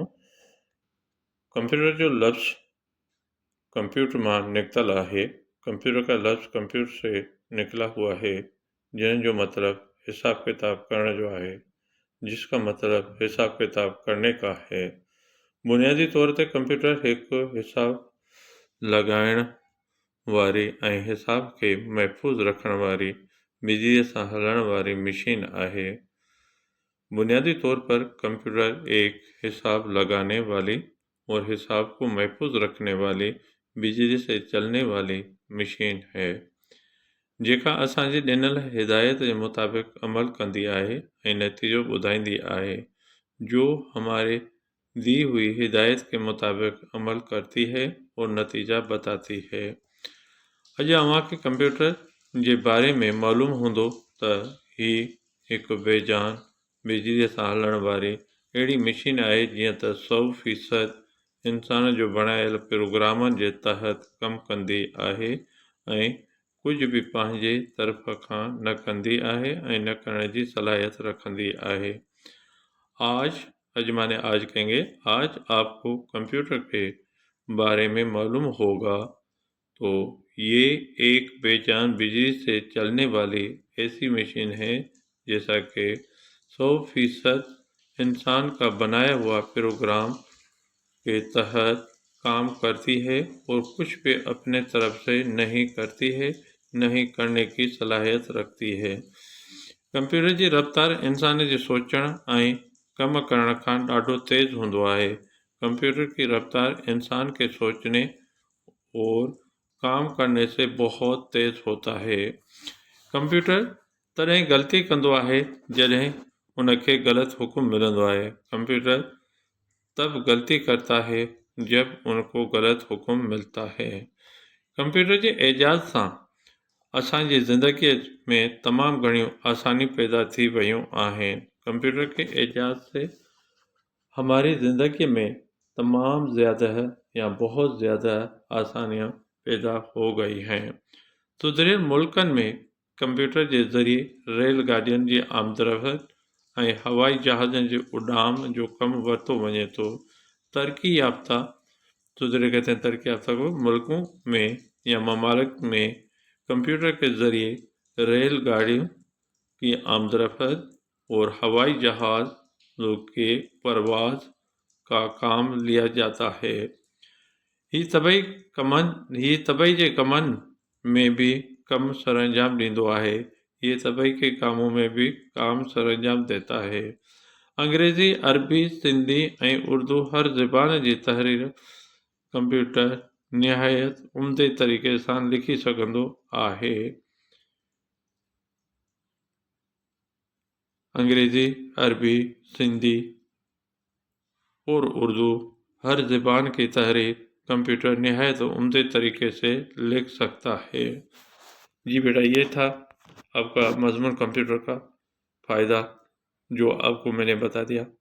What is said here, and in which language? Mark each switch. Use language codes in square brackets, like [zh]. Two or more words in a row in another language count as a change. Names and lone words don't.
[sd] कंप्यूटर जो लफ्ज़ कंप्यूटर मां निकतल है, [ur] کمپیوٹر کا لفظ کمپیوٹر سے نکلا ہوا ہے, [sd] जिन जो मतलब हिसाब किताब करना जो है, [ur] جس کا مطلب حساب کتاب کرنے کا ہے. [sd] बुनियादी तौर ते कंप्यूटर एक हिसाब लगाइण वारी ऐं हिसाब खे महफ़ूज़ रखण वारी बिजलीअ सां हलण वारी मशीन आहे। [ur] بنیادی طور پر کمپیوٹر ایک حساب لگانے والی اور حساب کو محفوظ رکھنے والی بجلی سے چلنے والی مشین ہے, [sd] जेका असांजी ॾिनल हिदायत जे मुताबिक अमल कंदी आहे ऐं नतीजो ॿुधाईंदी आहे, [ur] جو ہمارے دی ہوئی ہدایت کے مطابق عمل کرتی ہے اور نتیجہ بتاتی ہے. [sd] अॼु अव्हांखे कंप्यूटर जे बारे में मालूम हूंदो त ही हिकु बेजान बिजलीअ सां हलण वारी अहिड़ी मशीन आहे जीअं त 100% इंसान जो बणायल प्रोग्रामनि जे तहत कमु कंदी आहे ऐं कुझु बि पंहिंजे तरफ़ खां न कंदी आहे ऐं न करण जी सलाहियत रखंदी आहे। [ur] آج مانے آج کہیں گے، آج آپ کو کمپیوٹر کے بارے میں معلوم ہوگا. تو یہ ایک بے جان بجلی سے چلنے والی ایسی مشین ہے جیسا کہ 100% انسان کا بنایا ہوا پروگرام کے تحت کام کرتی ہے اور کچھ بھی اپنے طرف سے نہیں کرتی ہے، نہیں کرنے کی صلاحیت رکھتی ہے. [sd] कंप्यूटर जी रफ्तार इंसान जे सोचण ऐं कम करण खां ॾाढो तेज़ हूंदो आहे। [ur] کمپیوٹر کی رفتار انسان کے سوچنے اور کام کرنے سے بہت تیز ہوتا ہے. [sd] कंप्यूटर तॾहिं ग़लती कंदो आहे जॾहिं उनखे ग़लत हुकुम मिलंदो आहे। [ur] کمپیوٹر تب غلطی کرتا ہے جب ان کو غلط حکم ملتا ہے. [sd] कंप्यूटर जे एजाज़ सां असांजी ज़िंदगीअ में तमामु घणियूं आसानी पैदा थी वयूं आहिनि। [ur] کمپیوٹر کے اعجاز سے ہماری زندگی میں تمام زیادہ یا بہت زیادہ آسانیاں پیدا ہو گئی ہیں. [sd] सुधरियल मुल्कनि में कंप्यूटर जे ज़रिए रेलगाॾियुनि जी आमदरफ़त ऐं हवाई जहाज़नि जी उॾाम जो कमु वरितो वञे थो। [ur] ترقی یافتہ سدھرے کہتے ہیں ترقی یافتہ کو ملکوں میں یا ممالک میں کمپیوٹر کے ذریعے ریل گاڑیوں کی آمدورفت اور ہوائی جہازوں کے پرواز کا کام لیا جاتا ہے. [sd] ही तबई जे कमनि में भी कम सरअंजाम ॾींदो आहे। [ur] یہ طبعی کے کاموں میں بھی کام سرانجام دیتا ہے. [sd] अंग्रेज़ी, अरबी, सिंधी ऐं उर्दू हर ज़बान जी तहरीर कंप्यूटर निहायत उम्दे तरीक़े सां लिखी सघंदो आहे। [ur] انگریزی، عربی، سندھی اور اردو ہر زبان کی تحریر کمپیوٹر نہایت عمدے طریقے سے لکھ سکتا ہے. جی بیٹا، یہ تھا آپ کا مضمون کمپیوٹر کا فائدہ جو آپ کو میں نے بتا دیا.